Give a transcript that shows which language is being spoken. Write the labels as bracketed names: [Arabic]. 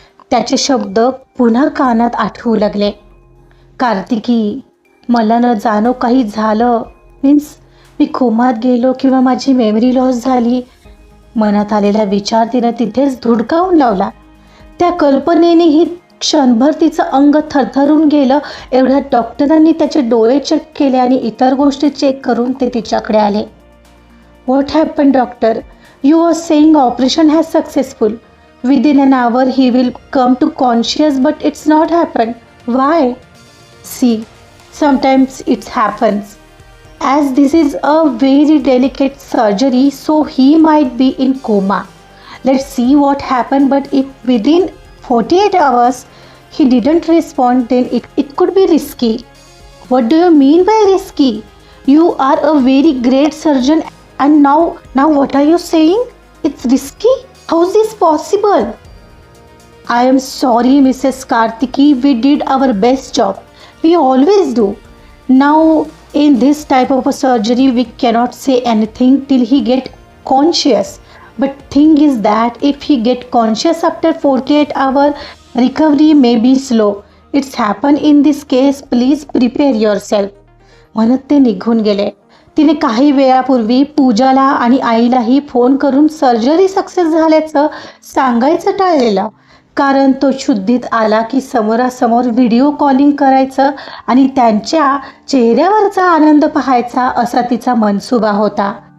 [Marathi] त्याचे शब्द पुन्हा कानात आठवू लागले. कार्तिकी, मला न जाणो काही झालं, मीन्स मी कोमात गेलो किंवा माझी मेमरी लॉस झाली. मनात आलेला विचार तिनं तिथेच धुडकावून लावला. त्या कल्पनेनेही क्षणभर तिचं अंग थरथरून गेलं. एवढ्यात डॉक्टरांनी त्याचे डोळे चेक केले आणि इतर गोष्टी चेक करून ते तिच्याकडे आले. [English] What happened, doctor? You were saying operation has successful. Within an hour he will come to conscious, but it's not happened. Why? See, sometimes it happens. As this is a very delicate surgery, so he might be in coma. Let's see what happened, but if within 48 hours he didn't respond, then it could be risky. What do you mean by risky? You are a very great surgeon. And now what are you saying? It's risky? How is this possible? I am sorry, Mrs. Kartiki. We did our best job. We always do. Now, in this type of a surgery, we cannot say anything till he get conscious. But thing is that if he get conscious after 48 hours, recovery may be slow. It's happened in this case. Please prepare yourself. [Marathi] म्हणत ते निघून गेले. तिने काही वेळापूर्वी पूजाला आणि आईलाही phone करून surgery success झाल्याचं सांगायचं टाळलेलं. कारण तो शुद्धीत आला की समोरासमोर व्हिडिओ कॉलिंग करायचं आणि त्यांच्या चेहऱ्यावरचा आनंद पाहायचा असा तिचा मनसुबा होता.